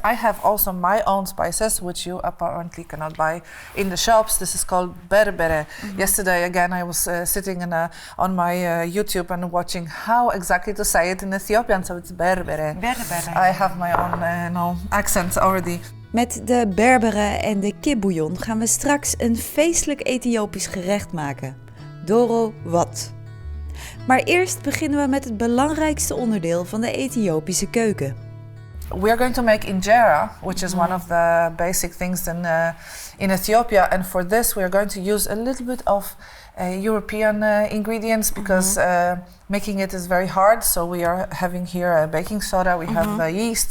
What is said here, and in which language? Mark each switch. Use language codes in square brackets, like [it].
[en] I have also my own spices, which you apparently cannot buy in the shops. This is called berbere. Yesterday, again, I was sitting on my YouTube and watching how exactly to say it in Ethiopian, so it's berbere. Berbere. I have my own accent already. [nl] Met de berbere en de kipbouillon gaan we straks een feestelijk Ethiopisch gerecht maken. Doro wat. Maar eerst beginnen we met het belangrijkste onderdeel van de Ethiopische keuken. [en] We are going to make injera, which is one of the basic things in Ethiopia. And for this, we are going to use a little bit of European ingredients because making it is very hard. So we are having here baking soda. We have yeast.